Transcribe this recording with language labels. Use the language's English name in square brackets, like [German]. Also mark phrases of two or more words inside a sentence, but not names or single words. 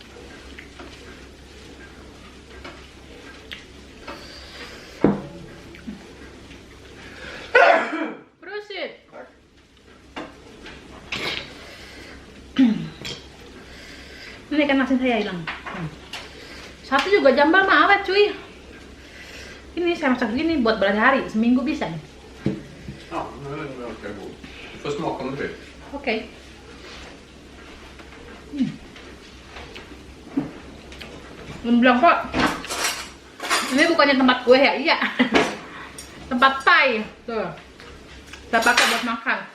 [Swedish] Prosit. [Indonesian] Ini ikan asin saya hilang. Satu juga jambal mah awet cuy. Ini saya masak gini buat berhari-hari, seminggu bisa nih. [Swedish] Ja, nu är den verkar god. Får smaka om du vill. [Indonesian] Oke. Belum bilang kok, ini bukannya tempat gue ya? Iya. Tempat Thai. Tuh. Saya pakai buat makan.